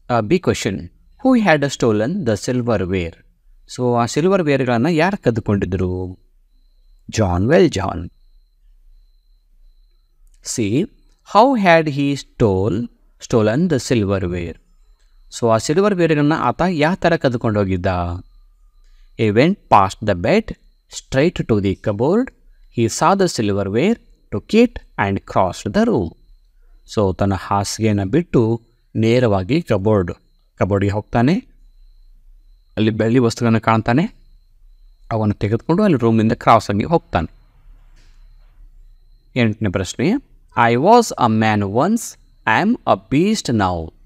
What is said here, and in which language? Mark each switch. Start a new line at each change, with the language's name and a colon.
English: B question, who had stolen the silverware?
Kannada: So ಆ silver ವೇರ್ಗಳನ್ನು ಯಾರು ಕದ್ದುಕೊಂಡಿದ್ರು?
English: Jean Valjean. See, how had he stolen the silverware?
Kannada: So ಆ silver ವೇರ್ಗಳನ್ನು ಆತ ಯಾವ ಥರ ಕದ್ದುಕೊಂಡು ಹೋಗಿದ್ದ?
English: He went past the bed, straight to the cupboard. He saw the silverware, took it and crossed the room.
Kannada: So ತನ್ನ ಹಾಸಿಗೆಯನ್ನು ಬಿಟ್ಟು ನೇರವಾಗಿ ಕಬೋರ್ಡ್ಗೆ ಹೋಗ್ತಾನೆ. ಅಲ್ಲಿ ಬೆಳ್ಳಿ ವಸ್ತುಗಳನ್ನು ಕಾಣ್ತಾನೆ, ಅವನ್ನು ತೆಗೆದುಕೊಂಡು ಅಲ್ಲಿ ರೂಮಿಂದ ಕ್ರಾಸ್ ಆಗಿ ಹೋಗ್ತಾನೆ. 8ನೇ ಪ್ರಶ್ನೆ,
English: I was a man once, I am a beast now.